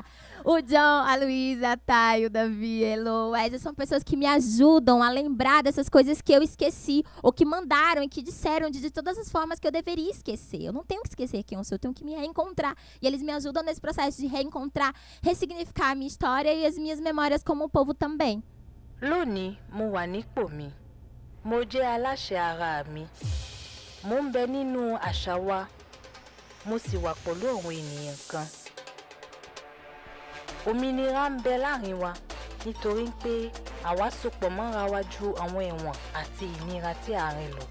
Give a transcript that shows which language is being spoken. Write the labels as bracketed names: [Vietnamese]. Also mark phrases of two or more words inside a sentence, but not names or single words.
[Portuguese] O John, a Luísa, a Thay, o Davi, Elo, Wesley, são pessoas que me ajudam a lembrar dessas coisas que eu esqueci, ou que mandaram e que disseram de todas as formas que eu deveria esquecer. Eu não tenho que esquecer quem eu sou, eu tenho que me reencontrar. E eles me ajudam nesse processo de reencontrar, ressignificar a minha história e as minhas memórias como povo também. [Yoruba] Lónìí, mo wà nípò mi. Mo jẹ́ aláṣẹ ara mi. Mo ń bẹ nínú àṣà wa, mo sì wà pẹ̀lú àwọn ènìyàn kan. Òmìnira ń bẹ láàrin wa nítorí pé àwa sopọ̀ mọ́ra wa ju àwọn ẹ̀wọ̀n àti ìnira tí a rìn lọ.